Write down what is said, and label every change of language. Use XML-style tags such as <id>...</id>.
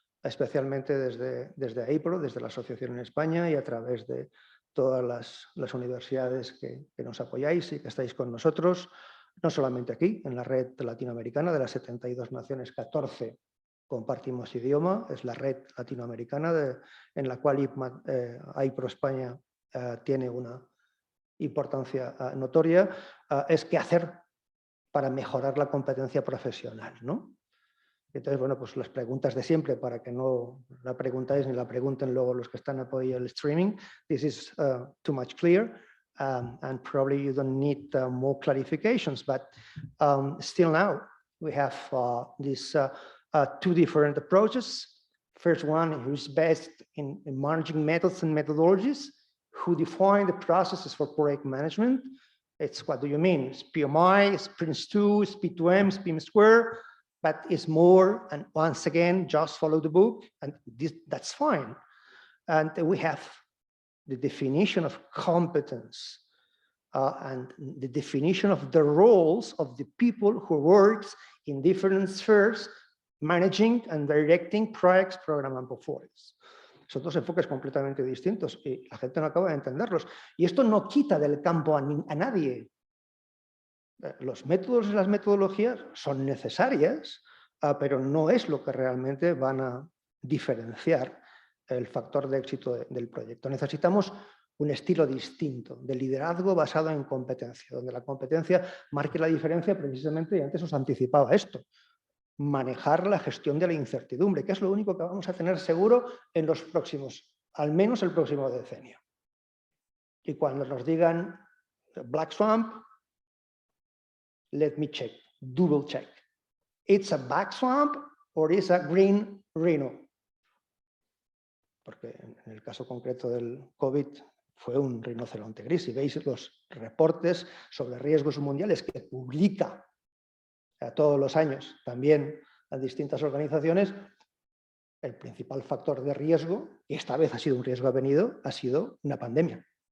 <es>especialmente desde AIPRO, desde la asociación en España y a través de todas las universidades que nos apoyáis y que estáis con nosotros, no solamente aquí, en la red latinoamericana de las 72 naciones, 14 compartimos idioma, es la red latinoamericana en la cual AIPRO España tiene una importancia notoria, es qué hacer para mejorar la competencia profesional, ¿no? Entonces, bueno, pues las preguntas de siempre, para que no la preguntáis ni la pregunten luego los que están apoyando el streaming.</es> <en>This is too much clear, and probably you don't need more clarifications, but still now we have these two different approaches. First one is based in managing methods and methodologies, who define the processes for project management. It's what do you mean? It's PMI, it's Prince2, it's P2M, it's PIM Square, but it's more, and once again, just follow the book, and that's fine. And we have the definition of competence and the definition of the roles of the people who works in different spheres, managing and directing projects, program and portfolios.</en> <es>Son dos enfoques completamente distintos y la gente no acaba de entenderlos. Y esto no quita del campo a nadie. Los métodos y las metodologías son necesarias, pero no es lo que realmente van a diferenciar el factor de éxito del proyecto. Necesitamos un estilo distinto de liderazgo basado en competencia, donde la competencia marque la diferencia precisamente, y antes os anticipaba esto, manejar la gestión de la incertidumbre, que es lo único que vamos a tener seguro en los próximos, al menos el próximo decenio. Y cuando nos digan</es> <en>Black Swamp, let me check, double check. It's a black swamp or it's a green rhino.</en> <es>Porque en el caso concreto del COVID fue un rinoceronte gris. Y veis los reportes sobre riesgos mundiales que publica todos los años también las distintas organizaciones, el principal factor de riesgo, y esta vez ha sido un riesgo avenido, ha sido una pandemia.</es>